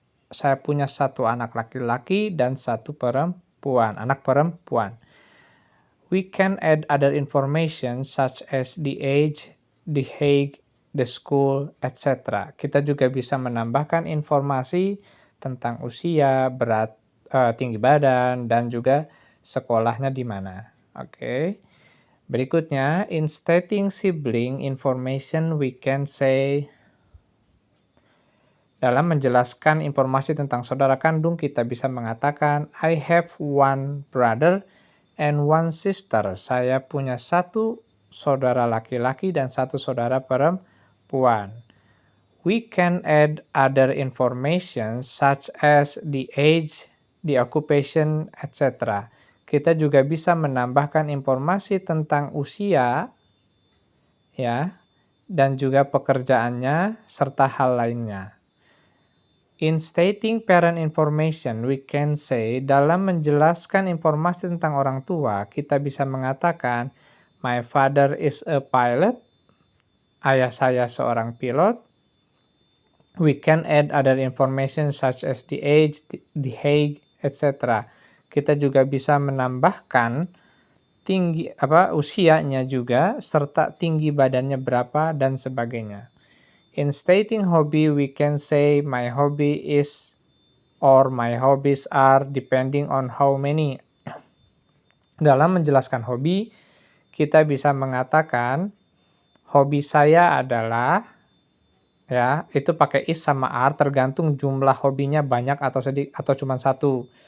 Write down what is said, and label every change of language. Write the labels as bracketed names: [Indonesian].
[Indonesian] Saya punya satu anak laki-laki dan satu perempuan, anak perempuan. [English] We can add other information such as the age, the height, the school, etc. [Indonesian] Kita juga bisa menambahkan informasi tentang usia, berat, tinggi badan, dan juga sekolahnya di mana. Oke. Berikutnya, [English] in stating sibling information, we can say, [Indonesian] dalam menjelaskan informasi tentang saudara kandung, kita bisa mengatakan, [English] I have one brother and one sister. [Indonesian] Saya punya satu saudara laki-laki dan satu saudara perempuan. [English] We can add other information such as the age, the occupation, etc. [Indonesian] Kita juga bisa menambahkan informasi tentang usia, ya, dan juga pekerjaannya serta hal lainnya. [English] In stating parent information, we can say, [Indonesian] dalam menjelaskan informasi tentang orang tua, kita bisa mengatakan, [English] my father is a pilot, [Indonesian] ayah saya seorang pilot. [English] We can add other information such as the age, the height, etc. [Indonesian] Kita juga bisa menambahkan usianya juga, serta tinggi badannya berapa, dan sebagainya. [English] In stating hobby, we can say my hobby is or my hobbies are depending on how many. [Indonesian] Dalam menjelaskan hobi, kita bisa mengatakan hobi saya adalah, ya, itu pakai is sama are tergantung jumlah hobinya banyak atau sedikit atau cuma satu.